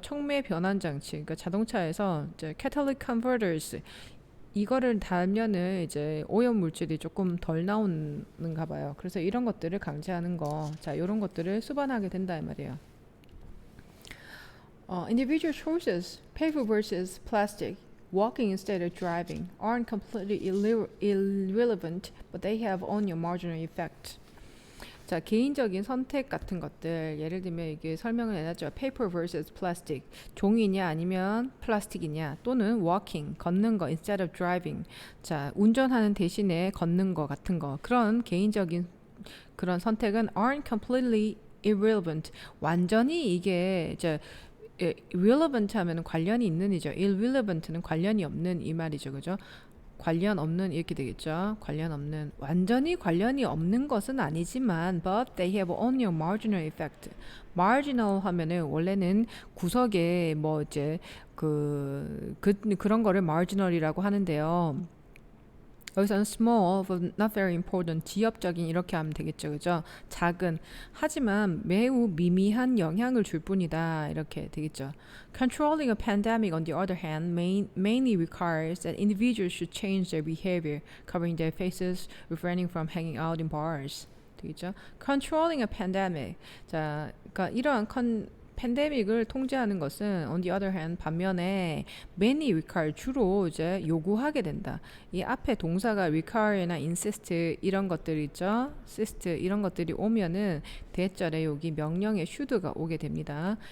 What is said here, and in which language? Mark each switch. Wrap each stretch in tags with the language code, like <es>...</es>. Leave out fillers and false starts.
<ko>촉매 변환 장치. 그러니까 자동차에서 이제 catalytic converters 이거를 달면은 이제 오염 물질이 조금 덜 나오는가 봐요. 그래서 이런 것들을 강제하는 거. 자, 이런 것들을 수반하게 된다 이 말이에요.</ko> <en>Individual choices, paper versus plastic, walking instead of driving, aren't completely irrelevant, but they have only a marginal effect.</en> <ko>자, 개인적인 선택 같은 것들 예를 들면 이게 설명을 해놨죠. paper versus plastic. 종이냐 아니면 플라스틱이냐 또는 walking, 걷는 거 instead of driving. 자, 운전하는 대신에 걷는 거 같은 거. 그런 개인적인 그런 선택은</ko> <en>aren't completely irrelevant.</en> <ko>완전히 이게 이제 relevant 하면 관련이 있는 이죠. irrelevant는 관련이 없는 이 말이죠. 그죠? 관련 없는 이렇게 되겠죠. 관련 없는 완전히 관련이 없는 것은 아니지만</ko> <en>but they have only a marginal effect.</en> <ko>marginal 하면은 원래는 구석에 뭐 이제 그런 거를 marginal이라고 하는데요. 여기서는 small but not very important, 지엽적인 이렇게 하면 되겠죠. 그죠? 작은 하지만 매우 미미한 영향을 줄 뿐이다. 이렇게 되겠죠.</ko> <en>Controlling a pandemic on the other hand mainly requires that individuals should change their behavior, covering their faces, refraining from hanging out in bars. 되겠죠? Controlling a pandemic.</en> <ko>자, 그러니까 이러한 팬데믹을 통제하는 것은 on the other hand 반면에 many require 주로 이제 요구하게 된다. 이 앞에 동사가 require나 insist 이런 것들 있죠. insist 이런 것들이 오면은 대절에 여기 명령의 should가 오게 됩니다.</ko>